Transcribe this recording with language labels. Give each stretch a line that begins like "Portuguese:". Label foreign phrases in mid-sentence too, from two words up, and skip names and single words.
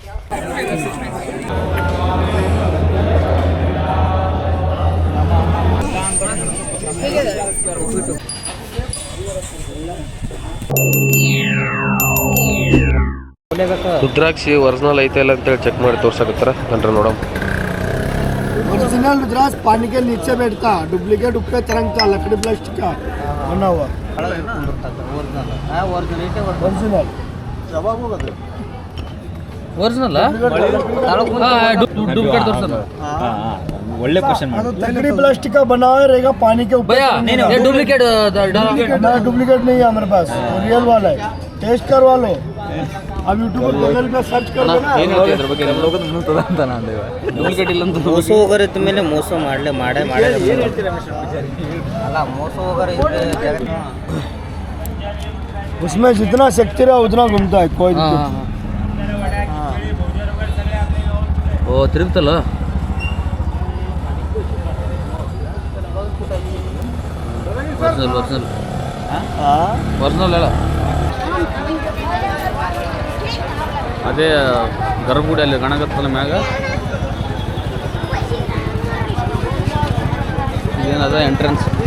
Kannada: ರುದ್ರಾಕ್ಷಿ ಒರಿಜಿನಲ್ ಐತೆ ಇಲ್ಲ ಅಂತೇಳಿ ಚೆಕ್ ಮಾಡಿ ತೋರ್ಸಕತ್ತಾರ ಕಂಡ್ರೆ ನೋಡಮ್.
Hindi: ओरिजिनल रुद्राक्ष पानी के नीचे बैठता, डुप्लीकेट ऊपर तरंगता, लकड़ी प्लास्टिक का बना हुआ
Kannada: ಒರಿಜಿನಲ್
Hindi: ಒಳ್ಳೆ क्वेश्चन लकड़ी प्लास्टिक का बना हुआ रहेगा पानी के ऊपर. डुप्लीकेट नहीं है हमारे पास, रियल वाला है. टेस्ट करवा लो. अब यूट्यूब पर गूगल पे सर्च कर लो ना.
Kannada: ಡೂಪ್ಲಿಕೇಟ್ ಇಲ್ಲ ಅಂತ ಮೋಸ ಹೋಗೋರಿದ್ದ ಮೇಲೆ ಮೋಸ ಮಾಡೇ ಅಲ್ಲ ಮೋಸ ಹೋಗೋರು
Hindi: उसमें जितना शक्ति रहा उतना घूमता है कोई
Kannada: ಓ ತಿರುಗ್ತಲ್ಲ. ಒರಿಜಿನಲ್ ಅಲ್ಲ ಅದೇ ಗರ್ಭಗುಡಿ ಅಲ್ಲಿ ಕಾಣಕತ್ತಲ್ಲ ಮ್ಯಾಗ ಏನದ ಎಂಟ್ರೆನ್ಸ್.